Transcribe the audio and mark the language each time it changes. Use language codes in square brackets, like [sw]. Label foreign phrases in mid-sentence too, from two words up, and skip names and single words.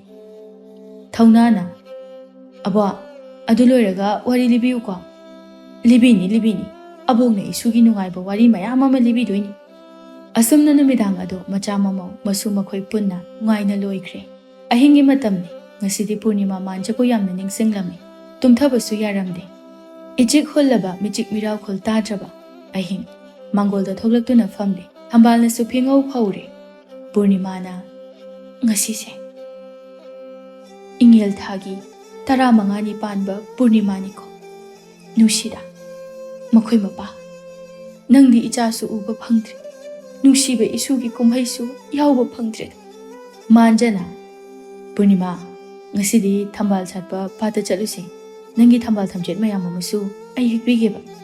[mni] Thauna na. Abo, adu loiraga wari libiu ko. Libini. Abokna isugi nungaiba wari mayam ama libidoini. Asumna numidang ado macha mamaw masu makhoi punna ngaina loikre. Ahingi matamni ngasidi Purnima manja ko yamna ningsinglami. Tumthabasu yaramde. Ichik hollaba michik miraw khol tadraba. Ahing Mangolda thoglaktuna famde. Hambalna su phingau phaure. Purnima na ngasise. Ingel thagi tara mangani panba Purnima ni ko. Nushida. Makhoi mapa. Nangdi ichasu uba phangdre. Nungsiba isugi kumhaisu yauba phangdre. Manjana. Purnima, ngasidi thambal satpa pata chaluse. Nangi thambal thamjet mayam amasu ai hikbigeba.